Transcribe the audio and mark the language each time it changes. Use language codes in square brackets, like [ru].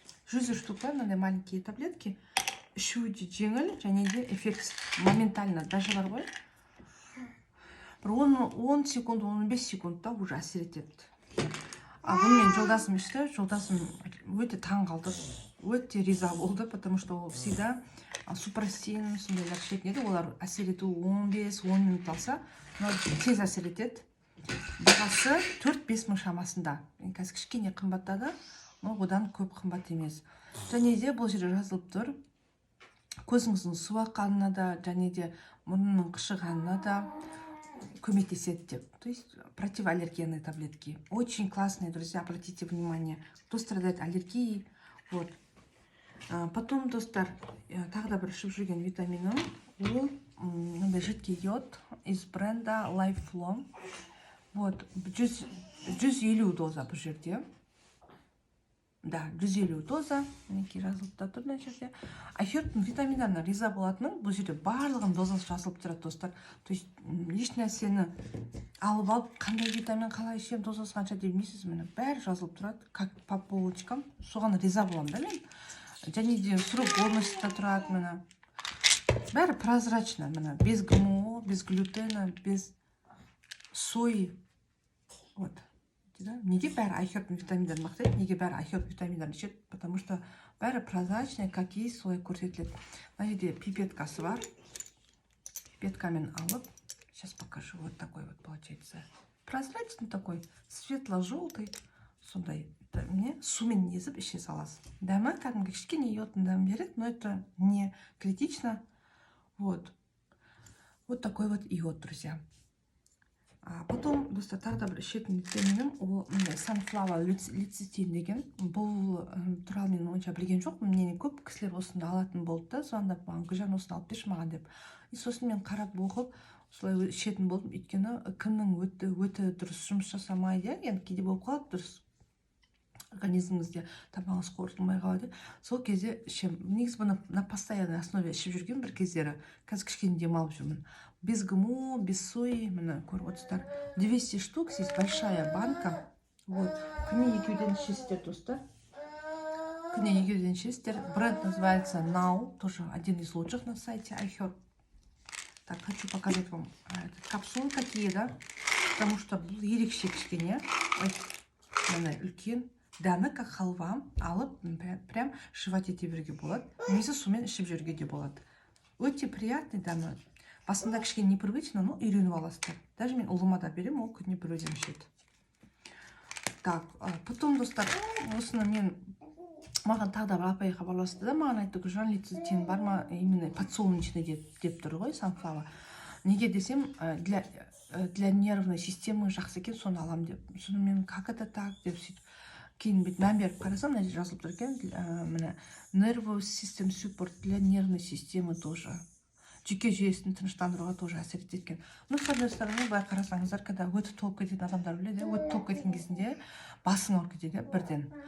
[ru] 100 штук [kk] бар, мынандай [ru] маленькие таблетки. [kk] Ішуі де жеңіл, және де [ru] эффект моментально. [kk] Даже бар ғой. 10 секунд, 15 секундта уже әсер етеді. Бұны мен жолдасым ішті, жолдасым өте таң қалды, өте риза болды, [ru] потому что [kk] ол всегда супрастин, сондайлар ішетін еді. Олар әсер ету 15-10 минут алса, тез әсер етеді. Бағасы 4-5 мың шамасында. Қазір кішкене қымбаттады, но одан көп қымбат емес. Және де бұл жерде жазылып тұр, көзіңіздің су аққанына да, және де мұрнының қышығанына да көмектеседі деп. [ru] То есть противоаллергенные таблетки. Очень классные, друзья, обратите внимание, кто страдает аллергией. Вот. [kk] Потом, достар, тағы да бір ішіп жүрген витаминым, ол жидкий йод из бренда Lifelong. Вот, 150 доза бұл жерде. Да, 150 доза. Мінекей жазылып та тұр мына жерде. Айхербтің витаминдарына риза болатыным, бұл жерде барлығын дозасы жазылып тұрады, достар. То есть еш нәрсені алып, қандай витамин қалай ішем, дозасы қанша демейсіз, міне бәрі жазылып тұрады. [ru] Как по полочкам. [kk] Соған риза боламын да мен. Және де срок годности тұрады, міне. Бәрі прозрачно, міне. [ru] Без ГМО, без глютена, без сои. Вот. [kk] Неге бәрі айхербтің витаминдарын мақтайды, неге бәрі айхерб витаминдарын ішеді? [ru] Потому что [kk] бәрі [ru] прозрачный, как есть, [kk] солай көрсетіледі. Мына жерде пипеткасы бар. Пипеткамен алып, [ru] сейчас покажу. Вот такой вот получается. Прозрачный такой, светло-желтый. [kk] Сондай. Мне сумен езіп іше саласыз. Дәмі кәдімгі кішкене йодтың дәмін береді, [ru] но это не критично. Вот. Вот такой вот йод, друзья. [kk] Потом, достар, тағы да бір ішетін витаминім, ол sunflower лецитин деген. Бұл туралы мен онша білген жоқ. Менен көп кісілер осында алатын болды да, сондап маған Гүлжан осыны алып берші маған деп. Сосын мен қарап оқып, солай ішетін болдым. Өйткені кімнің өте дұрыс жұмыс жасамайды, енді кейде болып қалады дұрыс. организміңізде тамағыңыз қорытылмай қалады. Сол кезде ішемін. Негізі бұны [ru] на постоянной основе [kk] ішіп жүрген бір кездері. Қазір кішкене демалып жүрмін. [ru] Без ГМО, без сои, [kk] міне көріп отырсыздар. [ru] 200 штук, здесь большая банка. Вот. [kk] Күніне 2-ден ішесіздер, достар. Күніне 2-ден ішесіздер. [ru] Бренд называется Now, тоже один из лучших на сайте iHerb. Так, хочу показать вам капсулы какие, да? Потому что [kk] бұл ерекше кішкене. Ой, міне үлкен. Дәмі [ru] как халва, [kk] алып [ru] прям жевать [kk] ете беруге болады. Немесе сумен ішіп жүрге де болады. Өте приятный дәмі. Басында кішкене [ru] непривычно, но [kk] үйреніп аласыздар. Даже мен ұлыма да беремін, ол күніне бір өзім ішеді. Так, потом, достар, осыны мен маған тағы да бір апай хабарласты да, маған айтты, Гүлжан, лецитин бар ма, [ru] именно подсолнечный [kk] деп тұр ғой, санфлава. Неге десем, [ru] для нервной системы [kk] жақсы екен, соны алам деп. Соны мен [ru] как это так [kk] деп сөйтіп. Кейін бет мән беріп қарасам, мына жерде жазылып тұр екен, міне [en] nervous system support [ru] для нервной системы тоже. [kk] Жүйке жүйесін тыныштандыруға тоже әсер еткен. [ru] Ну, с одной стороны, [kk] былай қарасаңыздар, когда өті толып кететін адамдар біледі, өті толып кеткен кезінде басың ауырып кетеді бірден.